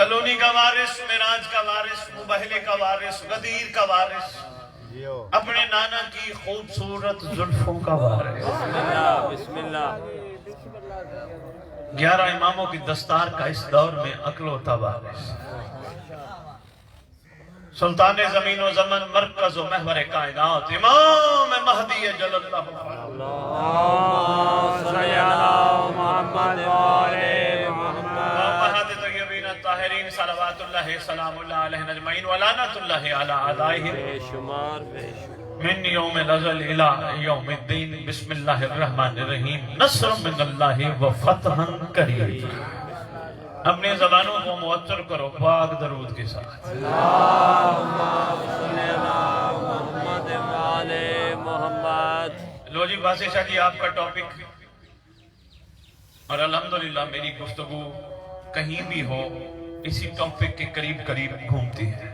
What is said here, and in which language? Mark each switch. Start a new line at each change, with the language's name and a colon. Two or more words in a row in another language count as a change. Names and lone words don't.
Urdu: سلونی کا وارث، معراج کا وارث، مبہلے کا وارث، غدیر کا وارث، اپنے نانا کی خوبصورت زلفوں کا وارث،
Arabic: بسم اللہ بسم اللہ
Urdu: 11 اماموں کی دستار کا اس دور میں اکلوتا وارث، سلطان زمین و زمن، مرکز و محور کائنات، امام مہدی جل اللہ علیہ۔
Arabic: اللہم صلی علی محمد وآل محمد۔ امہات طیبین الطاہرین صلوات اللہ سلام اللہ علیہ اجمعین ولعنت اللہ علی اعدائہم
Urdu: بے شمار بے شمار
Arabic: من یوم الازل الى یوم الدین۔ بسم اللہ الرحمن الرحیم۔ نصر من اللہ و فتح قریب۔
Urdu: اپنی زبانوں کو معطر کرو پاک درود کے ساتھ۔
Arabic: اللہم صلی علی محمد وآل محمد۔
Urdu: لو جی باسے شاہ جی آپ کا ٹاپک، اور الحمدللہ میری گفتگو کہیں بھی ہو اسی ٹاپک کے قریب قریب گھومتی ہے۔